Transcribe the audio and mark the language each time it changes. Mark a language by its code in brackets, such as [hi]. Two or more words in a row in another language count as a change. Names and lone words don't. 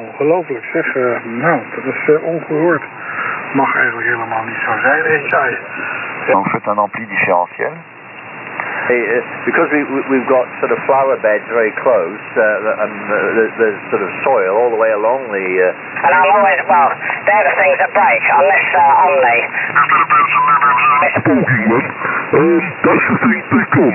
[nl] Ongelooflijk zeg. Nou, dat is ongehoord. Mag eigenlijk helemaal niet zo zijn, ik zei. [fr] Donc faites un ampli différentiel. [en] Because we've got sort of flower beds very close, and there's sort of soil all the way along the... And I'll always, well, they're the things that break on this Omni. That's the thing they come.